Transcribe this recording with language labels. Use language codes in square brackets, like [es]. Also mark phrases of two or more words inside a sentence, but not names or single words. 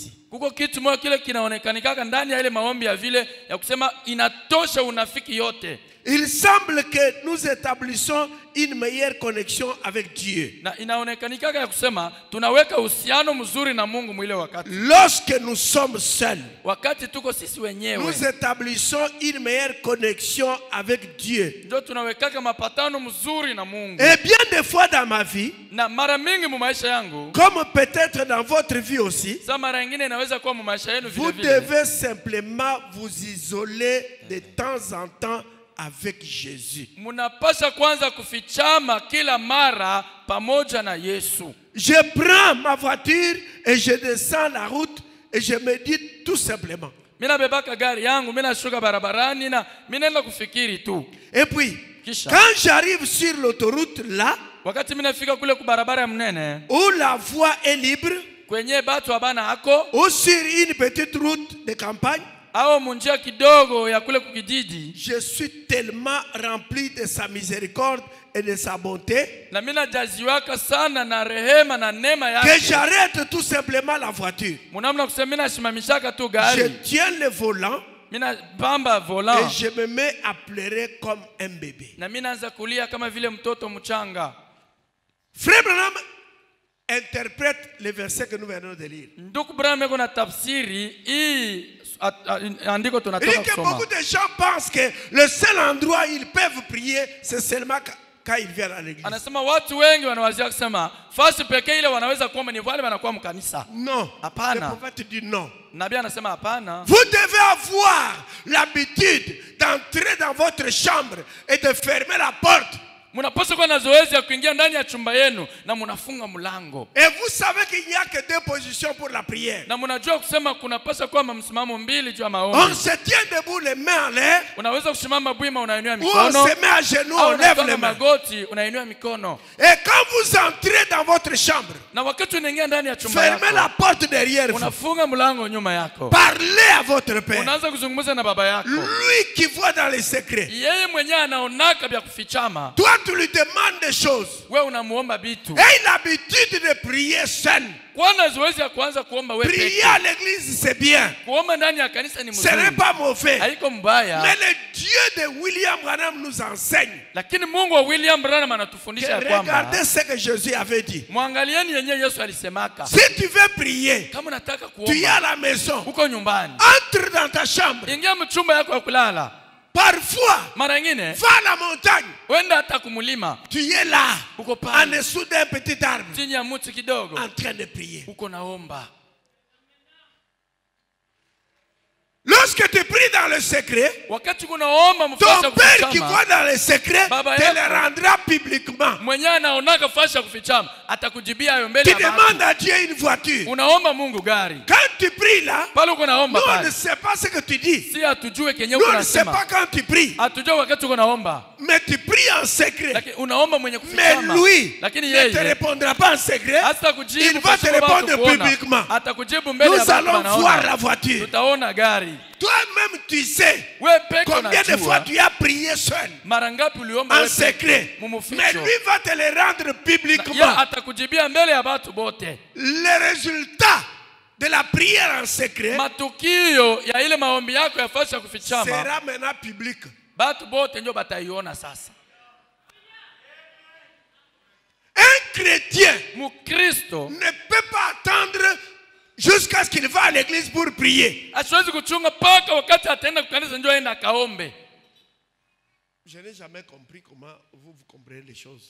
[sw] Kuko kitu moja kile kinaonekanika ndani ya ile maombi ya vile ya kusema inatosha unafiki yote. [fr] Il semble que nous établissons une meilleure connexion avec Dieu. [sw] Na inaonekanika ya kusema tunaweka uhusiano mzuri na Mungu mwile wakati. [fr] Lorsque nous sommes seuls, [sw] Wakati tuko sisi wenyewe, [fr] nous établissons une meilleure connexion avec Dieu. [sw] ndio tunaweka mapatano mzuri na Mungu. [fr] Et bien des fois dans ma vie, [sw] Na mara mingi mu maisha yangu, [fr] comme peut-être dans votre vie aussi, [sw] za mara nyingine inaweza kuwa mu maisha yenu vile [fr] vous [sw] vile. [fr] devez simplement vous isoler de temps en temps avec Jésus. [sw] Munapasha kwanza kufichama kila mara pamoja na Yesu. [fr] Je prends ma voiture et je descends la route et je me dis tout simplement. [sw] Mina bebaka gari yangu, mina shuka barabarani na mina nenda kufikiri tu. [fr] Et puis, [sw] Kisha, [fr] quand j'arrive sur l'autoroute là, [sw] wakati mina fika kule kubarabara ya mnene, [fr] où la voie est libre, [sw] kwenye batu abana hako, [fr] ou sur une petite route de campagne, [sw] au munjia kidogo ya kule kukijiji, [fr] je suis tellement rempli de sa miséricorde et de sa bonté [sw] na mina jaziwaka sana na rehema na neema [fr] que [sw] yake. [fr] j'arrête tout simplement la voiture. [sw] Munamna kusema mina shimamishaka tu [fr] Je [sw] gari, [fr] tiens le volant [sw] mina bamba volant, [fr] et je me mets à pleurer comme un bébé. [sw] na mina anza kulia kama vile mtoto mchanga. [fr] Frère Branham interprète le verset que nous venons de lire. [sw] Ndugu Branham yuko na tafsiri hii andiko [fr] Il [sw] tunatoka [fr] dit que [sw] kusoma. [fr] beaucoup de gens pensent que le seul endroit où ils peuvent prier, c'est seulement quand ils viennent à l'église. [sw] Anasema watu wengi wanawazia kusema fasi pekee ile wanaweza kuomba ni wale wanakuwa mkanisa. [fr] Non. [sw] Hapana. [fr] Le prophète dit non. [sw] Nabii anasema hapana. [fr] Vous devez avoir l'habitude d'entrer dans votre chambre et de fermer la porte. [sw] Mnapaswa kuwa na zoezi ya kuingia ndani ya chumba yenu na mnafunga mlango. [fr] Et vous savez qu'il n'y a que deux positions pour la prière. [sw] Na mnajua kusema kunapaswa kuwa msimamo mbili juu ya [fr] On [sw] maombi. [fr] se tient debout, les mains en l'air, [sw] Unaweza kusimama bwima unainua [fr] ou on [sw] mikono. [fr] se met à genoux, [sw] Au [fr] on lève [sw] unapiga [fr] les mains. [sw] magoti unainua mikono. [fr] Et quand vous entrez dans votre chambre, [sw] Na wakati unaingia ndani ya chumba [fr] fermez la [sw] yako, [fr] porte derrière vous. [sw] unafunga mlango nyuma yako. [fr] Parlez à votre Père. [sw] Unaanza kuzungumza na baba yako. [fr] Lui qui voit dans les secrets. [sw] Yeye mwenyewe anaonaka vya kufichama. [fr] Toi, tu lui demandes des choses. [sw] Wewe unamuomba vitu. [fr] Et l'habitude de prier seul. [sw] Kwana zoezi ya kuanza kuomba wewe [fr] Prier [sw] peke. [fr] à l'église, c'est bien. [sw] Kuomba ndani ya kanisa ni [fr] Ce n'est [sw] mzuri. [fr] pas mauvais. [sw] Haiko mbaya. [fr] Mais le Dieu de William Branham nous enseigne. [sw] Lakini Mungu wa William Branham anatufundisha ya kwamba [fr] Regardez ce que Jésus avait dit. [sw] mwangalieni yenyewe Yesu alisemaka. [fr] Si tu veux prier, [sw] Kama unataka [fr] tu es à [sw] kuomba [fr] la maison. [sw] uko nyumbani, [fr] Entre dans ta chambre. [sw] ingia mchumba yako ya kulala. [fr] Parfois, [sw] Mara nyingine [fr] va à la montagne. [sw] wenda hata kumulima, [fr] Tu es là, [sw] uko [fr] en [sw] pale [fr] dessous d'un petit arbre, [sw] chini ya mti kidogo, [fr] en train de prier. [sw] uko naomba. [fr] Lorsque tu pries dans le secret, [sw] Wakati kunaomba mfasi [fr] ton [sw] ya [fr] Père qui [sw] kufichama, [fr] voit dans le secret [sw] Baba [fr] te [sw] yako. [fr] le rendra publiquement. [sw] mwenyewe anaonaka fasi ya kufichama, atakujibia hayo mbele [fr] Tu [sw] ya [fr] demandes [sw] watu. [fr] à Dieu une voiture. [sw] Unaomba Mungu gari. [fr] Quand tu pries là, [sw] Pale uko [fr] nous [sw] naomba [fr] on ne [sw] pale. [fr] sait pas ce que tu dis. [sw] Si hatujue kenye [fr] Nous [sw] uko [fr] on ne sait pas [sw] nasema. [fr] quand tu pries. [sw] Hatujue wakati uko naomba. [fr] Mais tu pries en secret. [sw] Lakini unaomba mwenye [fr] Mais [sw] kufichama. [fr] lui [sw] Lakini [fr] ne te [sw] yeye [fr] répondra pas en secret. [sw] hata kujibu [fr] Il va te répondre publiquement. [sw] Atakujibu mbele ya [fr] Nous [sw] watu [fr] allons voir [sw] wanaona. [fr] la voiture. [sw] Tutaona gari. [fr] Toi-même, tu sais [sw] Wewe peke [fr] combien de fois [sw] unajua [fr] tu as prié seul, [sw] mara ngapi uliomba [fr] en [sw] wewe peke [fr] secret. [sw] mumuficho. [fr] Mais lui va te le rendre [sw] Ya [fr] publiquement. [sw] atakujibia mbele ya watu bote. [fr] Le résultat de la prière en secret [sw] Matukio ya ile maombi yako ya fasi ya kufichama, [fr] sera maintenant public. [sw] watu bote ndio bataiona sasa. [fr] Un chrétien [sw] Mukristo [fr] ne peut pas attendre jusqu'à ce qu'il va à l'église pour prier. [sw] asiwezi kuchunga paka wakati ataenda kukanisa ndio aenda kaombe. [fr] Je n'ai jamais compris comment vous comprenez les choses.